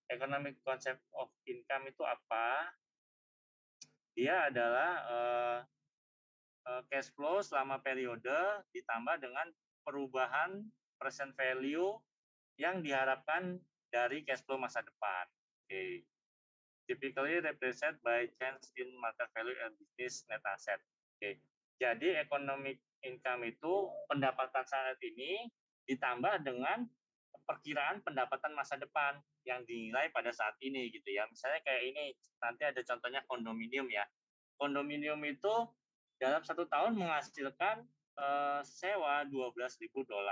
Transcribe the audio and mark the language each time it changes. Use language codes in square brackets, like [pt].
[en] Economic concept of income [id] itu apa? Dia adalah cash flow selama periode ditambah dengan perubahan present value yang diharapkan dari cash flow masa depan. Okay. [en] Typically represented by change in market value and business net asset. Okay. [id] Jadi economic income itu pendapatan saat ini ditambah dengan perkiraan pendapatan masa depan yang dinilai pada saat ini gitu ya. Misalnya kayak ini, nanti ada contohnya kondominium ya. Kondominium itu dalam 1 tahun menghasilkan sewa $12.000.